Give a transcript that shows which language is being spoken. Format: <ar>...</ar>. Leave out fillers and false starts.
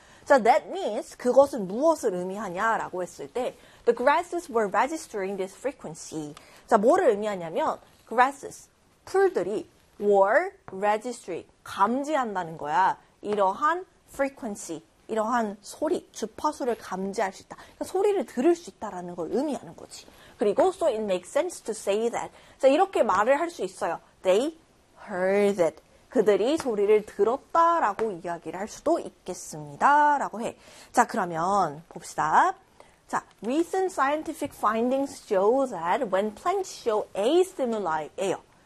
<en>자, that means</en> <ko>그것은 무엇을 의미하냐라고 했을 때</ko> <en>the grasses were registering this frequency.</en> <ko>자, 뭐를 의미하냐면 grasses, 풀들이 were registering, 감지한다는 거야. 이러한 frequency, 이러한 소리, 주파수를 감지할 수 있다. 그러니까 소리를 들을 수 있다라는 걸 의미하는 거지. 그리고</ko> <en>so it makes sense to say that.</en> <ko>자, 이렇게 말을 할 수 있어요.</ko> <en>They heard it.</en> <ko>그들이 소리를 들었다라고 이야기를 할 수도 있겠습니다. 라고 해. 자, 그러면 봅시다.</ko> <en>자, recent scientific findings show that when plants show a stimuli예요.</en>